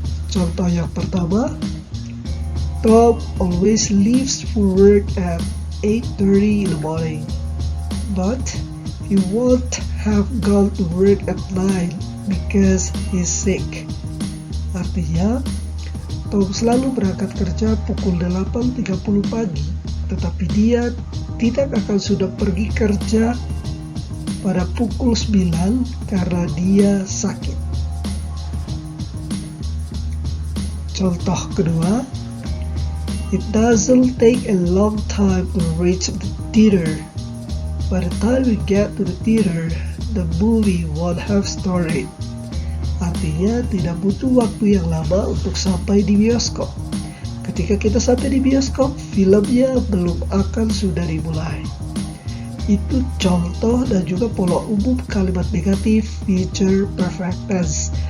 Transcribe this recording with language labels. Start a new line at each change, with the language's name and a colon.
Indonesian: Contoh yang pertama,
English: Tom always leaves for work at 8:30 in the morning, but he won't have gone to work at 9 because he's sick.
Indonesian: Artinya, Tom selalu berangkat kerja pukul 8.30 pagi, tetapi dia tidak akan sudah pergi kerja pada pukul 9 karena dia sakit. Contoh kedua,
English: it doesn't take a long time to reach the theater. By the time we get to the theater, the movie won't have started.
Indonesian: Artinya tidak butuh waktu yang lama untuk sampai di bioskop. Ketika kita sampai di bioskop, filmnya belum akan sudah dimulai. Itu contoh dan juga pola umum kalimat negatif future perfect tense.